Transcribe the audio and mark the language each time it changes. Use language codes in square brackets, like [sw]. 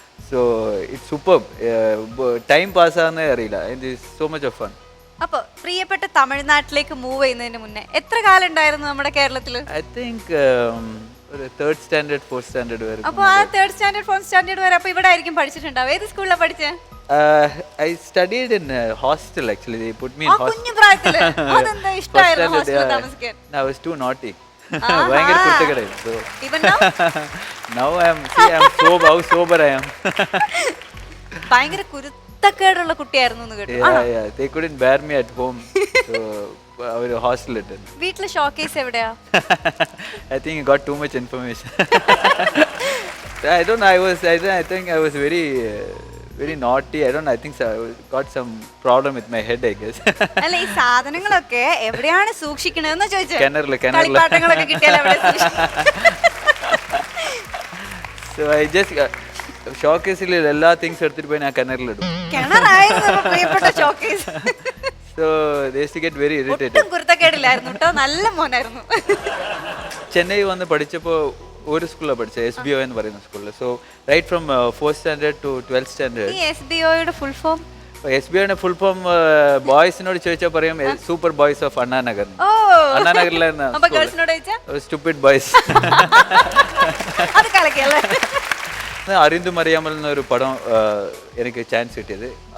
[en] So it's super. [ml] Time പാസ്സാകുന്നേ അറിയില്ല. [en] It is so much of fun. [ml] അപ്പൊ പ്രിയപ്പെട്ട തമിഴ്നാട്ടിലേക്ക് മൂവ് ചെയ്യുന്നതിന് മുന്നേ എത്ര കാലം ഉണ്ടായിരുന്നു നമ്മുടെ കേരളത്തില്? [en] I think ഒരു 3rd standard 4th standard വരെ. [ml] അപ്പൊ ആ 3rd standard 4th standard വരെ അപ്പൊ ഇവിടെ ആയിരിക്കും പഠിച്ചിട്ടുണ്ടാവും. ഏത് സ്കൂളിലാണ് പഠിച്ചേ? [en] I studied in hostel actually. They put me in hostel. [ml] കുഞ്ഞു പ്രായത്തില് അതെന്താ ഇഷ്ടമായിരുന്നു ഹോസ്റ്റലിൽ താമസിക്കാൻ? [en] I was too naughty. [ml] ഭയങ്കര കുരുത്തക്കേടായി. [en] So Even now? now I'm sober. How sober I am. [ml] ഭയങ്കര കുരുത്തക്കേടുള്ള കുട്ടിയായിരുന്നു എന്ന് കേട്ടു. [en] Yeah. They couldn't bear me at home. [ml] So അവർ ഹോസ്റ്റലിൽ ഇട്ടു. വീട്ടിലെ ഷോക്കേസ് എവിടെയാ? [en] I think you got too much information. I don't know. I think I was very naughty. I think so. I got some problem with my head, I guess. [ml] അല്ല, ഈ സാധനങ്ങളൊക്കെ എവിടെയാണ് സൂക്ഷിക്കണതെന്ന് ചോദിച്ചേ. കിണറില്. കളിപ്പാട്ടങ്ങളൊക്കെ കിട്ടിയാൽ എവിടെ [en] So I just [ml] ഷോക്കേസിൽ എല്ലാ things എടുത്തിട്ട് പോയി ഞാൻ കിണറിലിടും. കിണറായിരുന്നു പ്രിയപ്പെട്ട showcase. [en] So they used to get very irritated. [ml] ഒട്ടും കുരുത്തക്കേടില്ലായിരുന്നു കേട്ടോ, നല്ല മോനായിരുന്നു. ചെന്നൈ വന്ന് പഠിച്ചപ്പോൾ ഒരു സ്കൂളിലാണ് പഠിച്ചത്, SBO എന്ന് പറയുന്ന സ്കൂളിൽ. [en] So right from 4th standard to 12th standard. [ml] ഈ SBOയുടെ ഫുൾ ഫോം? SBOയുടെ ഫുൾ ഫോം ബോയ്സിനോട് ചോദിച്ചാൽ പറയും [en] Super boys of Anna Nagar. ഓ, [ml] അണ്ണാനഗറിലായിരുന്നു. അപ്പൊ ഗേൾസിനോട് ചോദിച്ചാ [en] Stupid boys. [ml] അത് കളക്കിയല്ലേ? അറിന്തും അറിയാമൽ എന്നൊരു പടം എനിക്ക് ചാൻസ് കിട്ടിയത്.